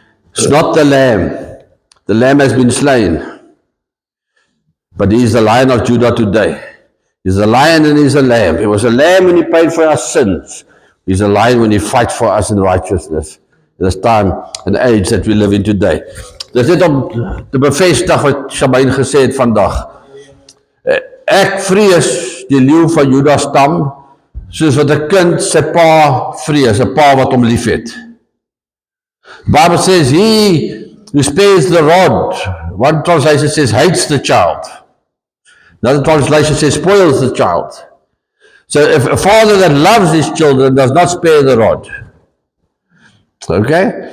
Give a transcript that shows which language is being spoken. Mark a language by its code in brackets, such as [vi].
[en] It's not the lamb. The lamb has been slain. But he is the Lion of Judah today. He's a lion and he's a lamb. He was a lamb when he paid for our sins. He's a lion when he fights for us in righteousness. In this time and age that we live in today. [af] Dis net om te bevestig wat Shabine gesê het vandag. Ek vrees die leeu van Juda stam, soos wat 'n kind sy pa vrees, 'n pa wat hom liefhet. [en] The Bible says, he who spares the rod, one translation says hates the child. Another translation says spoils the child. So if a father that loves his children does not spare the rod, okay?